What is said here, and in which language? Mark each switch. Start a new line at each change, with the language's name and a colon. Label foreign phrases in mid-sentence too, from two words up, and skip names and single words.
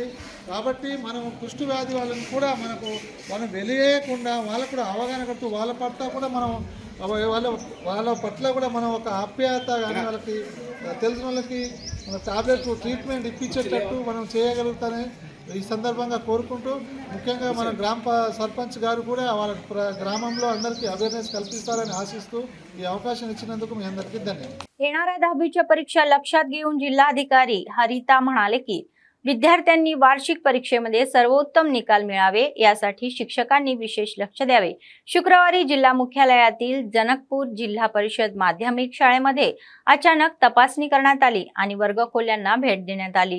Telugu: కాబట్టి మనం కుష్టు వ్యాధి వాళ్ళని కూడా మనం వెలియకుండా వాళ్ళకు కూడా అవగాహన కడుతూ వాళ్ళ పట్ల కూడా మనం వాళ్ళ పట్ల కూడా మనం ఒక ఆప్యాయత కానీ వాళ్ళకి తెలిసిన వాళ్ళకి మన
English: tablet treatment
Telugu: ఇప్పించేటట్టు మనం చేయగలుగుతానని ఈ సందర్భంగా కోరుకుంటూ, ముఖ్యంగా మన సర్పంచ్ గారు కూడా వాళ్ళ గ్రామంలో అందరికీ అవేర్నెస్ कल्पिస్తారని ఆశిస్తూ ఈ అవకాశం ఇచ్చినందుకు మీ అందరికీ ధన్యవాదాలు.
Marathi: येणाऱ्या 10वीच्या परीक्षा लक्षात घेऊन जिल्हाधिकारी हरिता म्हणाले की विद्यार्थ्यांनी वार्षिक परीक्षेमध्ये सर्वोत्तम निकाल मिळावे यासाठी शिक्षकांनी विशेष लक्ष द्यावे. शुक्रवारी जिल्हा मुख्यालयातील जनकपूर जिल्हा परिषद माध्यमिक शाळेमध्ये अचानक तपासणी करण्यात आली आणि वर्गखोल्यांना भेट देण्यात आली.